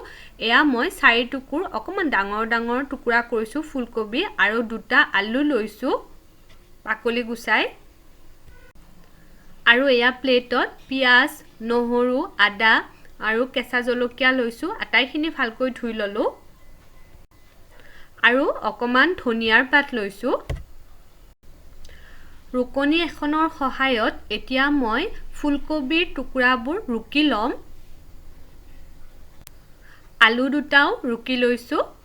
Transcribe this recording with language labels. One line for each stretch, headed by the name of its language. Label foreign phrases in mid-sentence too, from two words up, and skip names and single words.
Assamese: এয়া মই 4 টুকুৰ অকমান ডাঙৰ ডাঙৰ টুকুৰা কৰিছো ফুলকবি আৰু দুটা আলু লৈছো পাকলি গুচাই আৰু এয়া প্লেটত পিয়াজ নহৰু আদা আৰু কেঁচা জলকীয়া লৈছো। आटाइखिनि ভালকৈ ধুই ললো আৰু অকমান ধনিয়াৰ পাত লৈছো। ৰুকনি এখনৰ সহায়ত এতিয়া মই ফুলকবিৰ টুকুৰাবোৰ ৰুকি লম। আলু দুটাও ৰুকি লৈছো।